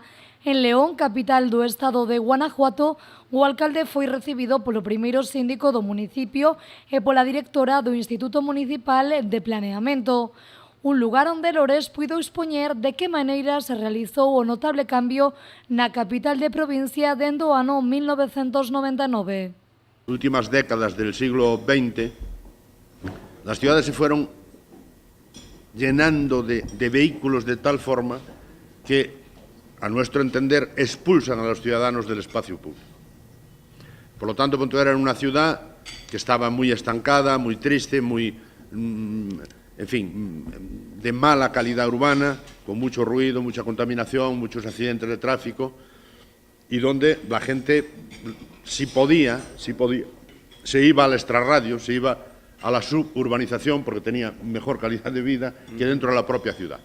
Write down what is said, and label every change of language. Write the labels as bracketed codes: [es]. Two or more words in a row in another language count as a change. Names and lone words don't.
[gl] En León, capital do estado de Guanajuato, o alcalde foi recibido polo primeiro síndico do municipio e pola directora do Instituto Municipal de Planeamento. Un lugar onde Lores puido expoñer de que maneira se realizou o notable cambio na capital de provincia dende o ano 1999. [es] Últimas décadas del siglo XX, las ciudades se fueron llenando de vehículos de tal forma que, a nuestro entender, expulsan a los ciudadanos del espacio público. Por lo tanto, Pontevedra era una ciudad que estaba muy estancada, muy triste, muy, en fin, de mala calidad urbana, con mucho ruido, mucha contaminación, muchos accidentes de tráfico, y donde la gente, si podía, se iba al extrarradio, se iba a la suburbanización porque tenía mejor calidad de vida que dentro de la propia ciudad.